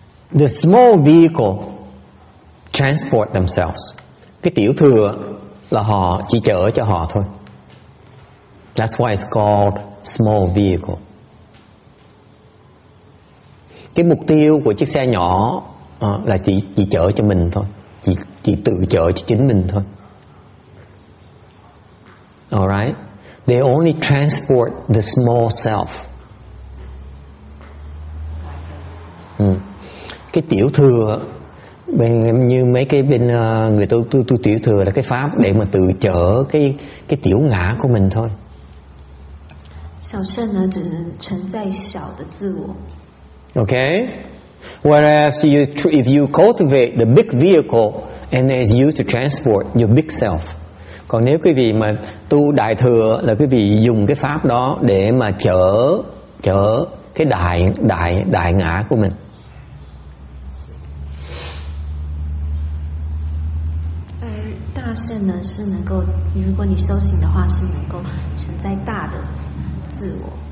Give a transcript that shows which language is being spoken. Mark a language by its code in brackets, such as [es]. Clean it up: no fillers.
[en] The small vehicle transport themselves. [vi] Cái tiểu thừa là họ chỉ chở cho họ thôi. [en] That's why it's called small vehicle. [vi] Cái mục tiêu của chiếc xe nhỏ là chỉ chở cho mình thôi, chỉ tự chở cho chính mình thôi. [en] Alright? They only transport the small self. [vi] Cái tiểu thừa như mấy cái bên người tu tiểu thừa là cái pháp để mà tự chở cái tiểu ngã của mình thôi. [zh] 小圣呢，只能承载小的自我。 [en] Okay? Whereas if you cultivate the big vehicle and it's used to transport your big self. [vi] Còn nếu quý vị mà tu đại thừa là quý vị dùng cái pháp đó để mà chở cái đại ngã của mình. [zh] 而大圣呢，是能够，如果你修行的话，是能够承载大的自我。